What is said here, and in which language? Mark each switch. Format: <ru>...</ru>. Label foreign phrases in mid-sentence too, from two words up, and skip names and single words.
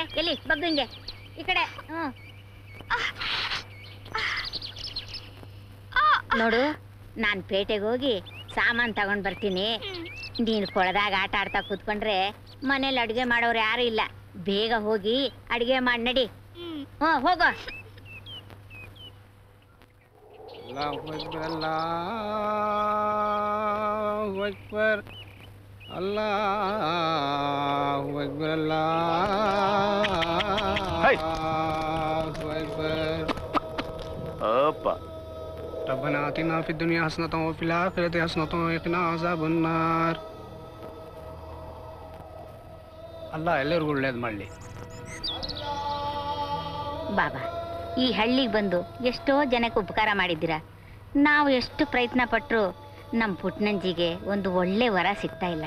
<kn>ಎಲ್ಲಿ ಬಗ್ಗು, ಹಿಂಗೆ ಈ ಕಡೆ. ನೋಡು, ನಾನು ಪೇಟೆಗೆ ಹೋಗಿ ಸಾಮಾನು ತಗೊಂಡ್ ಬರ್ತೀನಿ. ನೀನು ಕೊಳದಾಗ ಆಟ ಆಡ್ತಾ ಕೂತ್ಕೊಂಡ್ರೆ ಮನೇಲಿ ಅಡುಗೆ ಮಾಡೋರು ಯಾರು ಇಲ್ಲ. ಬೇಗ ಹೋಗಿ ಅಡುಗೆ ಮಾಡಿ ನಡಿ. ಹೋಗೋ.</kn> <ar>الله أكبر، الله أكبر، الله أكبر، الله أكبر.</ar> <kn>ಅಪ್ಪ</kn> <ar>ربنا آتنا في الدنيا حسنة وفي الآخرة حسنة وقنا عذاب النار.</ar> <kn>ಅಲ್ಲ ಎಲ್ಲರಿಗೂ ಒಳ್ಳೇದು ಮಾಡಲಿ. ಬಾಬಾ, ಈ ಹಳ್ಳಿಗೆ ಬಂದು ಎಷ್ಟೋ ಜನಕ್ಕೆ ಉಪಕಾರ ಮಾಡಿದ್ದೀರಾ. ನಾವು ಎಷ್ಟು ಪ್ರಯತ್ನ ಪಟ್ಟರು ನಮ್ಮ ಪುಟ್ನಂಜಿಗೆ ಒಂದು ಒಳ್ಳೆ ವರ ಸಿಗ್ತಾ ಇಲ್ಲ.</kn>